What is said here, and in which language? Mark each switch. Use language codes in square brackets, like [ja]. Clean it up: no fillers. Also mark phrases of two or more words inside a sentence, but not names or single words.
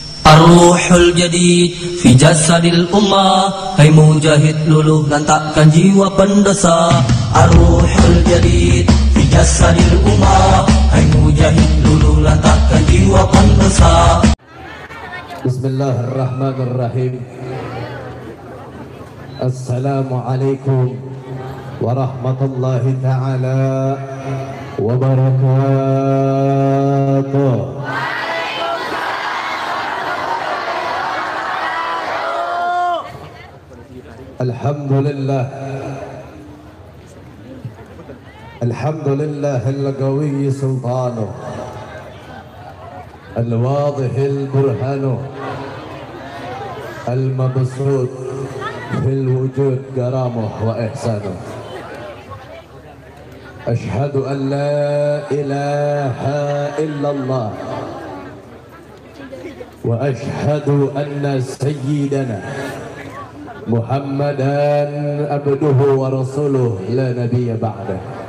[ar] الروح الجديد في جسد الأمة. [id] Hai mujahid luluh lantakkan jiwa pendesa. [ar] الروح الجديد في جسد الأمة. [id] Hai mujahid luluh lantakkan jiwa pendesa. [ar] بسم الله الرحمن الرحيم. السلام عليكم ورحمة الله تعالى وبركاته. الحمد لله، الحمد لله القوي سلطانه، الواضح برهانه، المبسوط في الوجود كرمه وإحسانه. أشهد أن لا إله إلا الله وأشهد أن سيدنا محمدا عبده ورسوله لا نبي بعده.